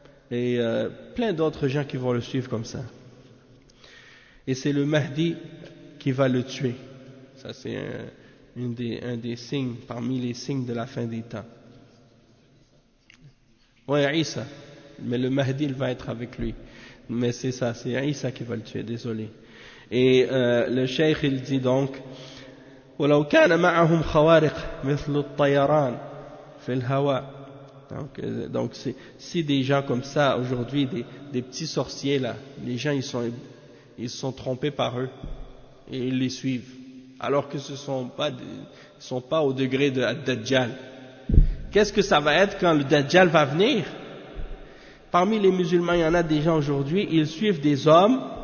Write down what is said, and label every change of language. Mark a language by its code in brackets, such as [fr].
[fr] Et plein d'autres gens qui vont le suivre comme ça. Et c'est le Mahdi qui va le tuer. Ça c'est un des signes, parmi les signes de la fin des temps. Ouais, Isa. Mais le Mahdi il va être avec lui. Mais c'est ça, c'est Isa qui va le tuer, désolé. Et le cheikh il dit donc [ar] وَلَوْ كَانَ مَعَهُمْ خَوَارِقْ مِثْلُ الطَّيَرَانِ فِي الْهَوَاءِ. [fr] Donc si des gens comme ça aujourd'hui, des petits sorciers là, les gens ils sont trompés par eux et ils les suivent, alors que ce sont pas au degré de Dajjal. Qu'est-ce que ça va être quand le Dajjal va venir? Parmi les musulmans, il y en a des gens aujourd'hui, ils suivent des hommes